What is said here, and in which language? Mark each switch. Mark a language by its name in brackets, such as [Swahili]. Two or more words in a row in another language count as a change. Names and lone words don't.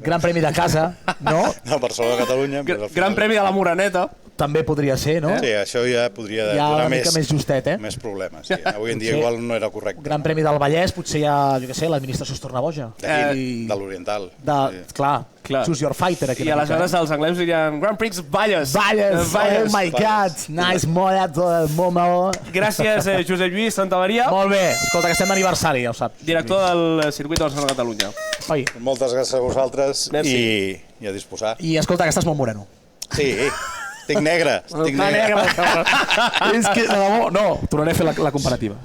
[Catalan] Gran Premi de casa, no? No, Barcelona, Catalunya. Gran Premi de la Moreneta. També podria ser, no? Sí, això ja podria donar més justet, més problemes. Sí. Avui en dia igual no era correcte. Gran Premi del Vallès, potser ja, jo què sé, l'administració es torna boja. D'aquí, de l'Oriental. Clar, [English] choose your fighter. [Catalan] I aleshores els anglesos dirien Grand Prix Valles. Valles, [English] oh my God, nice morat, momo. [Catalan] Gràcies, Josep Lluís Santamaria. Molt bé, escolta, que estem d'aniversari, ja ho saps. Director del circuit de Barcelona Catalunya. Moltes gràcies a vosaltres i a disposar. I escolta, que estàs molt moreno. Sí, estic negre. És que, no, tornaré a fer la comparativa.